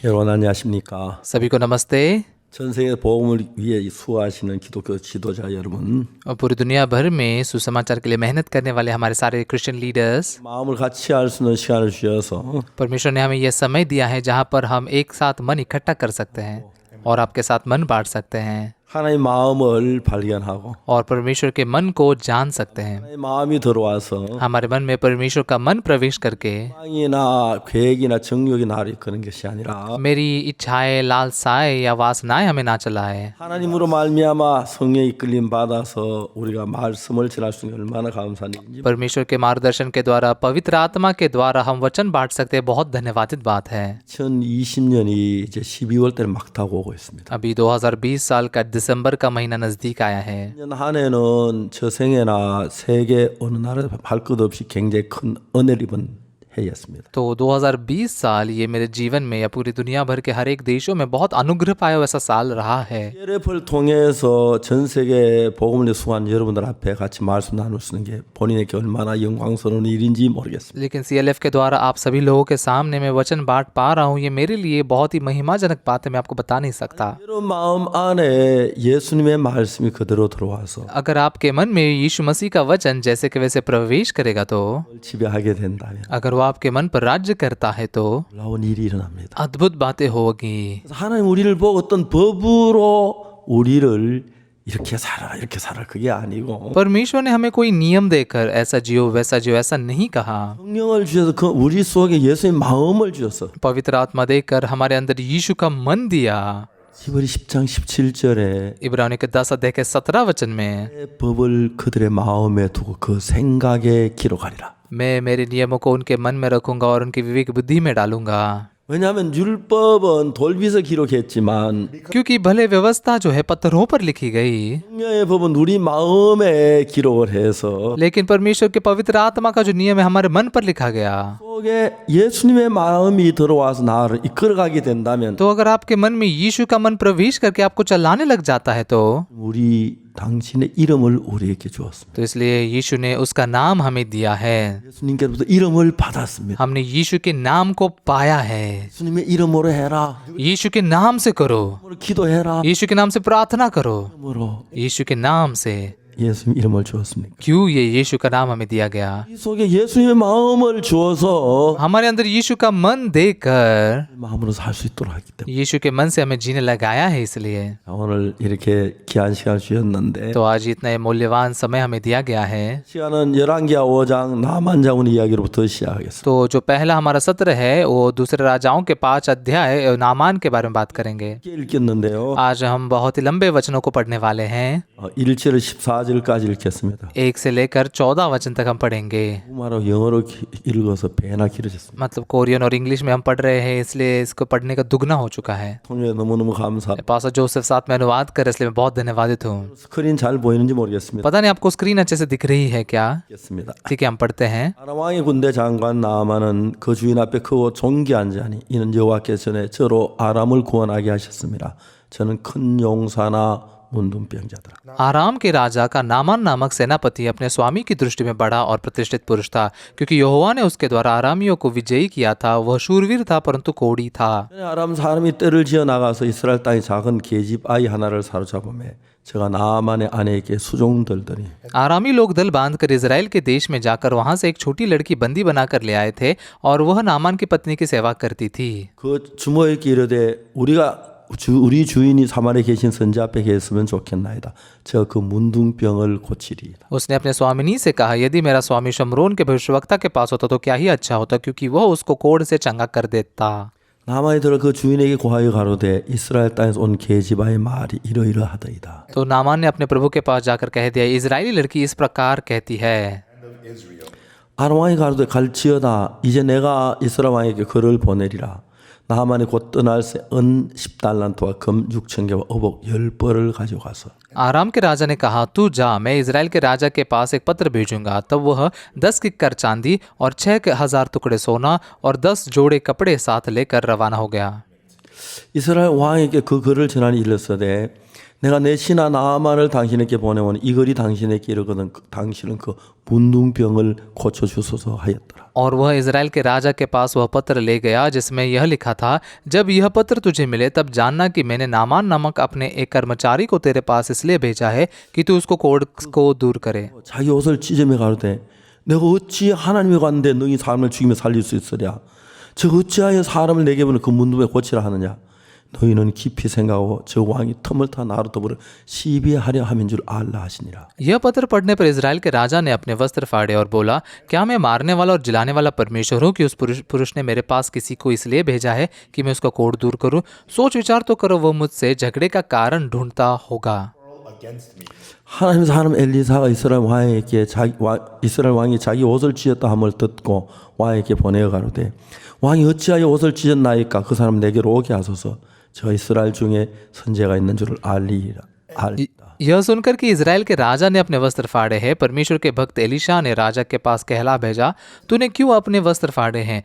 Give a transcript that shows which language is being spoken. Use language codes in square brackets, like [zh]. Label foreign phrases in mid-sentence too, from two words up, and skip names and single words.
[ko] 안녕하십니까. [hi] सभी को नमस्ते। [ko] 전 세계 복음을 위해 수고하시는 기독교 지도자 여러분, [hi] और पूरी दुनिया भर में सुसमाचार के लिए मेहनत करने वाले हमारे सारे [en] Christian leaders, [ko] 마음을 같이 할 수 있는 시간을 주셔서 [hi] परमेश्वर ने हमें यह समय दिया है जहाँ पर हम एक साथ मन इकट्ठा कर सकते हैं और आपके साथ मन बांट सकते हैं [ko] 하나님의 마음을 발견하고 [hi] और परमेश्वर के मन को जान सकते हैं। [ko] 하나님의 마음이 들어와서 [hi] हमारे मन में परमेश्वर का मन प्रवेश करके [ko] 빵이나 계획이나 정욕이 나를 이끄는 것이 아니라 [hi] मेरी इच्छाएं, लालसाएं या वासनाएं हमें ना चलाए। [ko] 하나님으로 말미암아 성령의 이끌림 받아서 우리가 말씀을 전할 수 있는 게 얼마나 감사한지. [hi] परमेश्वर के मार्गदर्शन के द्वारा, पवित्र आत्मा के द्वारा हम वचन बांट सकते हैं। बहुत धन्यवादित बात है। [ko] 2020년이 이제 12월 달에 막 다가오고 있습니다. [hi] अभी 2020 साल का दिसंबर का महीना नजदीक आया है। [ko] 1년 한 해는 저 생애나 세계 어느 나라에 할 것 없이 굉장히 큰 은혜를 입은 해였습니다. [hi] तो 2020 साल ये मेरे जीवन में या पूरी दुनिया भर के हर एक देशों में बहुत अनुग्रह पाया हुआ ऐसा साल रहा है। [ko] CLF를 통해서 전 세계 복음을 수고한 여러분들 앞에 같이 말씀 나눌 수 있는 게 본인에게 얼마나 영광스러운 일인지 모르겠습니다. [hi] लेकिन CLF के द्वारा आप सभी लोगों के सामने मैं वचन बांट पा रहा हूँ, ये मेरे लिए बहुत ही महिमाजनक बात है। मैं आपको बता नहीं सकता। [ko] 여러분 마음 안에 예수님의 말씀이 그대로 들어와서 [hi] अगर आपके मन में यीशु मसीह का वचन जैसे कि वैसे प्रवेश करेगा तो, [ko] 지배하게 된다면 [hi] अगर वो आपके मन पर राज्य करता है तो [ko] 놀라운 일이 일어납니다. [hi] अद्भुत बातें होगी। [ko] 그래서 하나님 우리를 보고 어떤 법으로 우리를 이렇게 살아 그게 아니고 [hi] परमेश्वर ने हमें कोई नियम देकर ऐसा जियो वैसा जियो ऐसा नहीं कहा। [ko] 성령을 주셔서 그 우리 속에 예수의 마음을 주셔서 [hi] पवित्र आत्मा देकर हमारे अंदर यीशु का मन दिया। [ko] 히브리 10장 17절에 [hi] इब्रानियों के 10 अध्याय के 17 वचन में, [ko] 법을 그들의 마음에 두고 그 생각에 기록하리라. [hi] मैं मेरे नियमों को उनके मन में रखूंगा और उनकी विवेक बुद्धि में डालूंगा। [ko] 왜냐하면 율법은 돌빗에 기록했지만 [hi] क्योंकि भले व्यवस्था जो है पत्थरों पर लिखी गई, [ko] 성령의 법은 우리 마음에 기록을 해서 [hi] लेकिन परमेश्वर के पवित्र आत्मा का जो नियम है हमारे मन पर लिखा गया। [ko] 속에 예수님의 마음이 들어와서 나를 이끌어가게 된다면 [hi] तो अगर आपके मन में यीशु का मन प्रवेश करके आपको चलाने लग जाता है तो [ko] 당신의 이름을 우리에게 주었습니다. [hi] तो इसलिए यीशु ने उसका नाम हमें दिया है। [ko] 예수님께로부터 이름을 받았습니다. [hi] हमने यीशु के नाम को पाया है। [ko] 예수님의 이름으로 해라. [hi] यीशु के नाम से करो, [ko] 이름으로 기도해라. [hi] यीशु के नाम से प्रार्थना करो, [ko] 이름으로 [hi] यीशु के नाम से। [ko] 예수님 이름을 주었습니까? [hi] क्यों ये यीशु का नाम हमें दिया गया? [ko] 이 속에 예수님의 마음을 주어서 [hi] हमारे अंदर यीशु का मन देकर [ko] 마음으로 살 수 있도록 하기 때문에 [hi] यीशु के मन से हमें जीने लगाया है। इसलिए [ko] 오늘 이렇게 귀한 시간 주셨는데 [hi] तो आज इतना मूल्यवान समय हमें दिया गया है। [ko] 시간은 열왕기하 5장 나만 장군 이야기로부터 시작하겠습니다. [hi] तो जो पहला हमारा सत्र है वो दूसरे राजाओं के 5 अध्याय नामान के बारे में बात करेंगे। [ko] 읽겠는데요. [hi] आज हम बहुत ही लंबे वचनों को पढ़ने वाले हैं। [ko] 1절 14절까지 읽겠습니다. [hi] 1 से लेकर 14 वचन तक हम पढ़ेंगे। [ko] 말로 영어로 읽어서 배나 길어졌습니다. [hi] मतलब कोरियन और इंग्लिश में हम पढ़ रहे हैं, इसलिए इसको पढ़ने का दुगना हो चुका है। [ko] 통역에 너무너무 감사. [hi] पास्टर जोसेफ साथ में अनुवाद कर, इसलिए मैं बहुत धन्यवादित हूँ। [ko] 스크린 잘 보이는지 모르겠습니다. [hi] पता नहीं आपको स्क्रीन अच्छे से दिख रही है क्या? [ko] 읽겠습니다. [hi] ठीक है, हम पढ़ते हैं। [ko] 아람 왕의 군대 장관 나아만은 그 주인 앞에 크고 존귀한 자니 이는 여호와께서 전에 저로 아람을 구원하게 하셨습니다. 저는 큰 용사나 문둥병자더라. [hi] आराम के राजा का नामान नामक सेनापति अपने स्वामी की दृष्टि में बड़ा और प्रतिष्ठित पुरुष था, क्योंकि यहोवा ने उसके द्वारा आरामियों को विजयी किया था। वह शूरवीर था परंतु कोढ़ी था। [ko] 아람 사람이 떼를 지어 나가서 이스라엘 땅의 작은 계집 아이 하나를 사로잡으매 제가 나아만의 아내에게 수종들더니 [hi] आरामी लोग दल बांधकर इजराइल के देश में जाकर वहां से एक छोटी लड़की बंदी बनाकर ले आए थे और वह नामान की पत्नी की सेवा करती थी। [ko] 그 주모에게 이르되 우리 주인이 사마리에 계신 선자 앞에 계셨으면 좋겠나이다. 제가 그 문둥병을 고치리이다. [hi] उसने अपने स्वामिनी से कहा, यदि मेरा स्वामी शमरोन के भविष्यवक्ता के पास होता तो क्या ही अच्छा होता, क्योंकि वह उसको कोढ़ से चंगा कर देता। [ko] 나만이 들어 그 주인에게 고하여 가로되 이스라엘 땅에서 온 계집아의 말이 이러이러하더이다. [hi] तो नामान ने अपने प्रभु के पास जाकर कह दिया, इजरायली लड़की इस प्रकार कहती है। [ko] 아람 왕이 가로되 갈지어다. 이제 내가 이스라엘 왕에게 그를 보내리라. 나만이 곧 떠날 새 은 10달란트와 금 6,000개와 어복 10벌을 가지고 가서 [hi] आराम के राजा ने कहा, तू जा, मैं इजराइल के राजा के पास एक पत्र भेजूंगा। तब वह 10 किक्कर चांदी और 6,000 टुकड़े सोना और 10 जोड़े कपड़े साथ लेकर रवाना हो गया। [ko] 이스라엘 왕에게 그 글을 전하니 일렀으되 내가 내 신하 나아만을 당신에게 보내오니 이 글이 당신에게 이르거든 당신은 그 문둥병을 고쳐주소서 하였더라. [hi] और वह इज़राइल के राजा के पास वह पत्र ले गया जिसमें यह लिखा था, जब यह पत्र तुझे मिले तब जानना कि मैंने नामान नामक अपने एक कर्मचारी को तेरे पास इसलिए भेजा है कि तू उसको कोढ़ को दूर करे। [ko] 자기 옷을 찢으며 가로되 내가 어찌 하나님의 관대 너희 사람을 죽이며 살릴 수 있으랴. 저 어찌하여 사람을 내게 보내 그 문둥병 고치라 하느냐. 너희는 깊이 생각하고 저 왕이 틈을 타 나로 더불어 시비하려 함인 줄 알라 하시니라. [hi] यह पत्र पढ़ने पर इज़राइल के राजा ने अपने वस्त्र फाड़े और बोला, क्या मैं मारने वाला और जिलाने वाला परमेश्वर हूँ कि उस पुरुष ने मेरे पास किसी को इसलिए भेजा है कि मैं उसका कोढ़ दूर करूँ? सोच विचार तो करो, वह मुझसे झगड़े का कारण ढूंढता होगा। [ko] 하나님 사람 엘리사가 이스라엘 왕이 자기 옷을 찢었다 함을 듣고 왕에게 보내어 가로되 왕이 어찌하여 옷을 찢었나이까 그 사람 내게로 오게 하소서. 저 이스라엘 중에 선제가 있는 줄을 알리라. [hi] यह सुनकर कि इज़राइल के राजा ने अपने वस्त्र फाड़े हैं, परमेश्वर के भक्त एलीशा ने राजा के पास कहला भेजा, तूने क्यों अपने वस्त्र फाड़े हैं?